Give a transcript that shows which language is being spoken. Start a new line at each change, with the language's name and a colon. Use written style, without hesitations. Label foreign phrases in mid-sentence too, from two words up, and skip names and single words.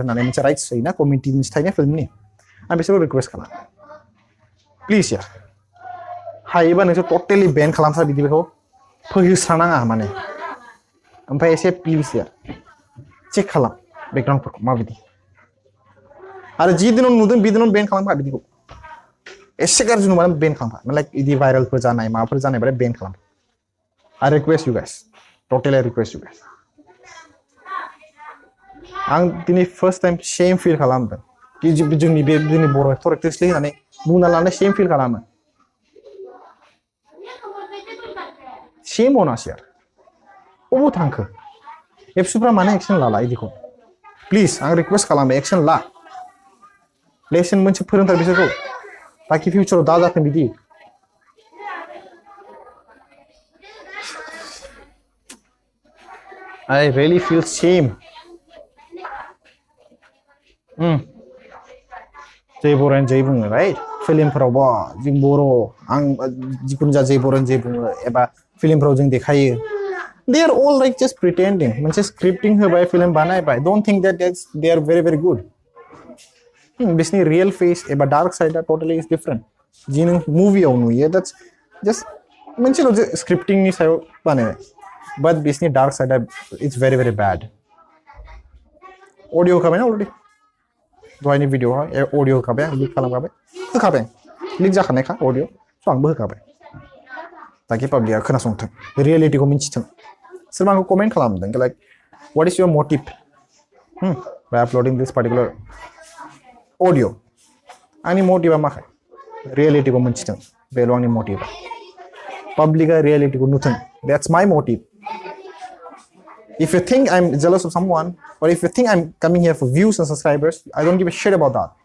Bodo: होननानै मोनसे राइट्स होयोना कमिटि मोनसे थायोना फिल्मनि आं बिसोरखौ रिक्वेस्ट खालाम प्लिज यार हायोबा नोंसोर
English: totally ban
Bodo: खालामसा बिदिखौ फोहिस्रानाङा माने ओमफ्राय एसे प्लिज यार चेक खालाम बेकग्राउन्डफोरखौ माबायदि आरो जि दिनाव नुदों बि दिनाव बेन खालामफा बिदिखौ एसे गाज्रि नुबानो बेन खालामफा लाइक इदि भाइरेलफोर जानाय माबाफोर जानाय बाथाय बेन खालाम
English: I request you guys
Bodo: टटेली
English: request you guys
Bodo: आं दिनै
English: first time shame feel
Bodo: खालामदों कि जोंनि बर'
English: actor actress
Bodo: होननानै बुंना लानाय
English: shame feel
Bodo: खालामो
English: Shame on us
Bodo: यार अबाव थांखो एप्सफ्रा माने एक्शन लाला इदिखौ प्लिज आं रिक्वेस्ट खालामो एक्शन ला लेसन मोनसे फोरोंथार बिसोरखौ ताकि फिउचाराव दा जाथों बिदि
English: I really feel shame
Bodo: जय बर'न जय बुङो राइट फिल्मफोरावबो जों बर' आं जिखुनु जा जय बर'न जय बुङो एबा फिल्मफोराव जों देखायो
English: they are all like just pretending
Bodo: मोनसे स्क्रिप्टिंग होबाय फिल्म बानायबाय
English: don't think that they are very very good
Bodo: बिसोरनि
English: real face
Bodo: एबा
English: dark side totally is different
Bodo: जि नों मुभियाव नुयो
English: that's just
Bodo: मोनसेल' स्क्रिप्टिंगनि सायाव बानायनाय बाट बिसोरनि
English: dark side it's very very bad
Bodo: अडिअ होखाबायना अलरेडि दहायनि भिडिअआव अडिअ होखाबाय आं लिक खालामखाबाय लिक जाखानायखा अडिअ स' आंबो होखाबाय ताकि पब्लिकआ खोनासंथों रियेलिटिखौ मिन्थिथों सोरबा आंखौ कमेन्ट खालामदों
English: like what is your motive by uploading this particular audio.
Bodo: Ani motive makai. reality ko munchitang belong ni motive public reality ko nuthang
English: that's my motive. If you think I'm jealous of someone or if you think I'm coming here for views and subscribers, I don't give a shit about that.